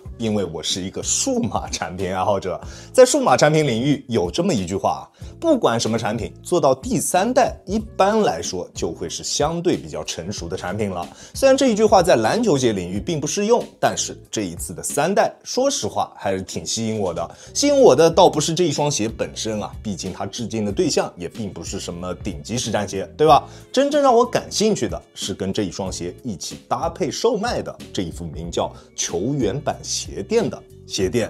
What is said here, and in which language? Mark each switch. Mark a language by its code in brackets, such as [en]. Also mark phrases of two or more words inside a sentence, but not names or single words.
[zh] 因為我是一個數碼產品愛好者，在數碼產品領域有這麼一句話，不管什麼產品做到第3代，一般來說就會是相對比較成熟的產品了。雖然這一句話在籃球鞋領域並不適用，但是這一次的3代，說實話還是挺吸引我的。吸引我的倒不是這一雙鞋本身啊，畢竟它致敬的對象也並不是什麼頂級實戰鞋，對吧？真正讓我感興趣的是跟這一雙鞋一起搭配售賣的這一副名叫球員版鞋墊的鞋墊。